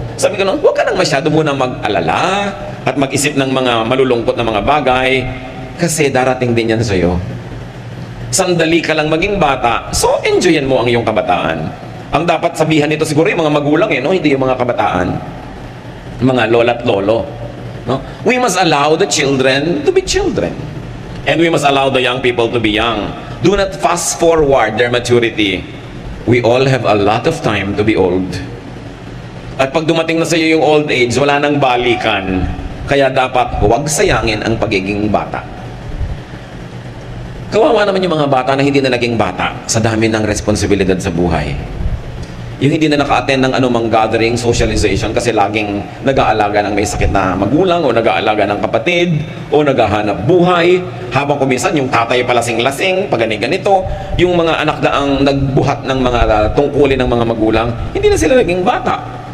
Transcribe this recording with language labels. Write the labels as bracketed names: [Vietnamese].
[Filipino] Sabi ko nun, huwag ka nang masyado muna mag-alala at mag-isip ng mga malulungkot na mga bagay kasi darating din yan sa iyo. Sandali ka lang maging bata, so enjoyin mo ang iyong kabataan. Ang dapat sabihan nito siguro yung mga magulang, no? Hindi yung mga kabataan. Mga lola at lolo. No? [English] We must allow the children to be children. And we must allow the young people to be young. Do not fast forward their maturity. We all have a lot of time to be old. [Filipino] At pag dumating na sa iyo yung old age, wala nang balikan. Kaya dapat huwag sayangin ang pagiging bata. Kawawa naman yung mga bata na hindi na naging bata sa dami ng responsibilidad sa buhay. Yung hindi na naka-attend ng anumang gathering, socialization, kasi laging nag-aalaga ng may sakit na magulang o nag-aalaga ng kapatid o naghahanap buhay, habang kuminsan yung tatay palasing-lasing, pag ganito, yung mga anak na ang nagbuhat ng mga tungkulin ng mga magulang, hindi na sila naging bata.